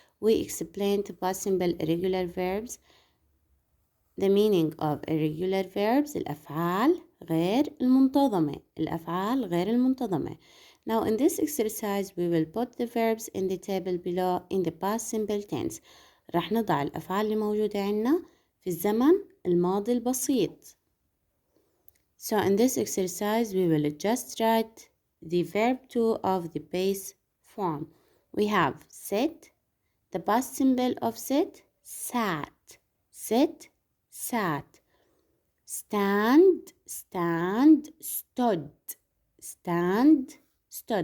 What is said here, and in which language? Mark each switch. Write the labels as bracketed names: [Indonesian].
[English] We explained the past simple irregular verbs, the meaning of irregular verbs, [Arabic] الأفعال غير المنتظمة. الأفعال غير المنتظمة. [English] Now in this exercise we will put the verbs in the table below in the past simple tense. [Arabic] راح نضع الأفعال اللي موجودة عنا في الزمن الماضي البسيط. [English] So in this exercise we will just write the verb 2 of the base form. We have sit, the past symbol of sit, sat, sit, sat. Stand, stand, stood, stand, stood.